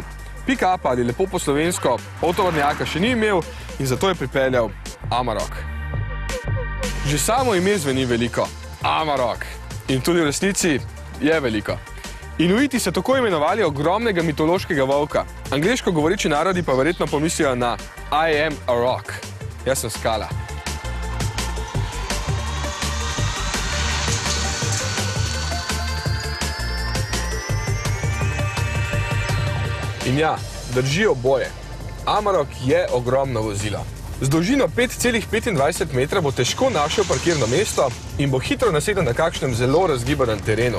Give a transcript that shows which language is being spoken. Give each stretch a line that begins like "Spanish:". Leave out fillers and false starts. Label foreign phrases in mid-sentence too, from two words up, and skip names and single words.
Slovenian: Pick-upa ali lepo po slovensko avtovornjaka še ni imel in zato je pripeljal Amarok. Že samo ime zveni veliko. Amarok. In tudi v resnici je veliko. Inuiti so tako imenovali ogromnega mitološkega volka. Angleško govoreči narodi pa verjetno pomislijo na
English: I am a rock.
Slovenian: Jaz sem skala. In ja, držijo oboje. Amarok je ogromno vozilo. Z dolžino 5,25 metra bo težko našel parkirno mesto in bo hitro nasedel na kakšnem zelo razgibanem terenu.